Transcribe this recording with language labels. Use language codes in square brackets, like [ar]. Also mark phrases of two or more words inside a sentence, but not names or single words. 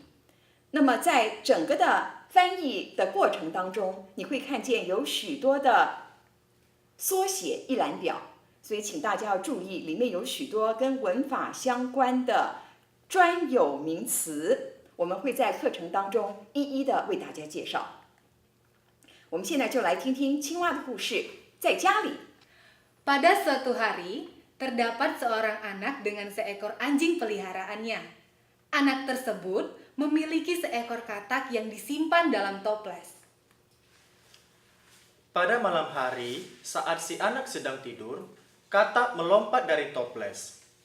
[zh] 那么在整个的翻译的过程当中，你会看见有许多的缩写一览表，所以请大家要注意，里面有许多跟文法相关的专有名词，我们会在课程当中一一的为大家介绍。我们现在就来听听青蛙的故事。在家里， [id] Pada suatu hari, terdapat seorang anak dengan seekor anjing peliharaannya. Anak tersebut memiliki seekor katak yang disimpan dalam toples. Pada malam hari, saat si anak sedang tidur, katak melompat dari toples.